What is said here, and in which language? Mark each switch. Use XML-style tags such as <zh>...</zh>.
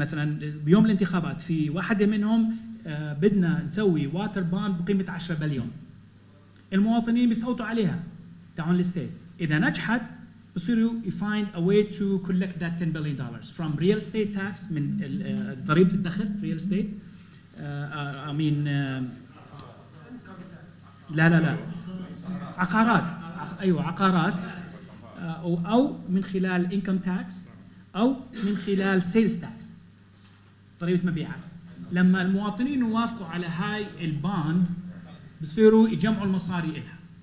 <ar>مثلا بيوم الانتخابات في واحدة منهم بدنا نسوي واتر باند بقيمة 10 بليون. المواطنين بيصوتوا عليها تاعون الستيت. إذا نجحت بصيروا</ar> <en>find a way to collect that $10 billion from real estate tax</en> <ar>من ضريبة الدخل</ar> <en>real estate. I mean</en> <ar>لا عقارات، أيوة عقارات، أو من خلال</ar> <en>income tax</en> <ar>أو من خلال</ar> <en>sales tax</en> <ar>ضريبة مبيعات. لما المواطنين يوافقوا على هاي الباند بصيروا يجمعوا المصاري إلها.</ar>